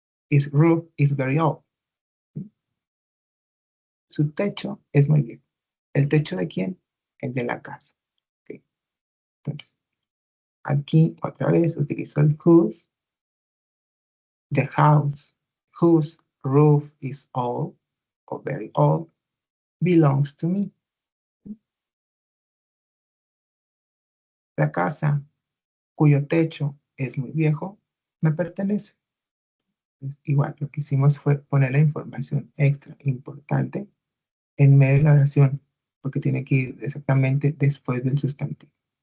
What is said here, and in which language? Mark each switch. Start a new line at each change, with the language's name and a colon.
English: Its roof is very old.
Spanish: Su techo es muy viejo. ¿El techo de quién? El de la casa. ¿Okay? Entonces, aquí otra vez utilizo el whose.
English: The house whose roof is old or very old belongs to me.
Spanish: La casa cuyo techo es muy viejo me pertenece. Pues, igual, lo que hicimos fue poner la información extra importante en medio de la oración, porque tiene que ir exactamente después del sustantivo.